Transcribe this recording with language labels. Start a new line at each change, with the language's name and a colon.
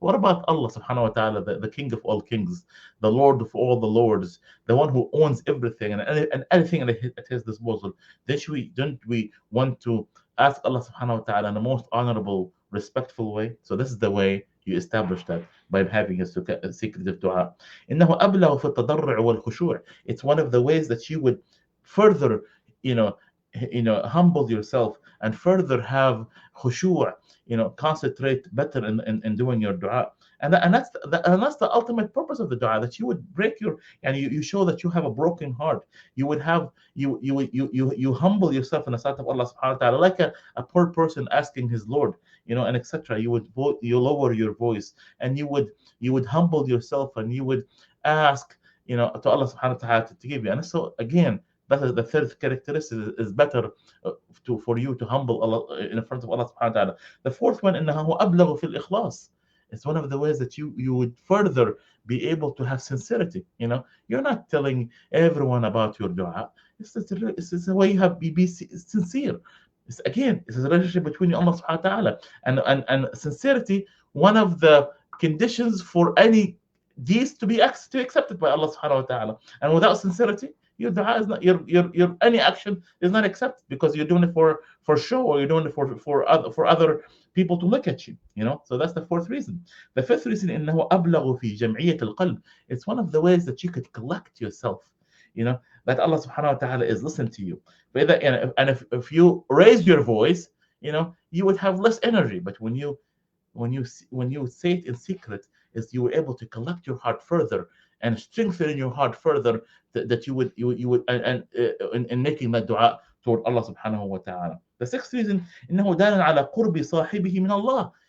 English: What about Allah subhanahu wa ta'ala, the king of all kings, the lord of all the lords, the one who owns everything, and everything at his disposal? Don't we want to ask Allah subhanahu wa ta'ala in the most honorable, respectful way? So this is the way you establish that, by having a secretive dua.
Arabic: إنه أبلغ في التضرع والخشوع.
English: It's one of the ways that you would further, you know, humble yourself, and further have khushu', concentrate better in doing your dua. And that's the ultimate purpose of the dua, that you would break your, and you show that you have a broken heart. You would have you humble yourself in the sight of Allah subhanahu wa ta'ala, like a poor person asking his Lord, and etc. You lower your voice, and you would humble yourself, and you would ask, to Allah subhanahu wa ta'ala to give you. And so again, that is the third characteristic, is better for you to humble Allah in front of Allah subhanahu wa ta'ala. The fourth one,
Arabic: إنه أبلغ في الإخلاص.
English: It's one of the ways that you would further be able to have sincerity. You're not telling everyone about your dua. It's a way you have be sincere. It's a relationship between you and Allah subhanahu wa ta'ala. And sincerity, one of the conditions for any deeds to be accepted by Allah subhanahu wa ta'ala. And without sincerity, your dua is not, your any action is not accepted, because you're doing it for show, or you're doing it for other people to look at you. So that's the fourth reason. The fifth reason,
Arabic: إنه أبلغ في جمعية القلب.
English: It's one of the ways that you could collect yourself, that Allah subhanahu wa ta'ala is listening to you. But if you raise your voice, you would have less energy. But when you say it in secret, is you were able to collect your heart further, and strengthen your heart further, that you would and in making that dua toward Allah subhanahu wa ta'ala. The sixth reason,
Arabic: إنه دال على قرب صاحبه من الله.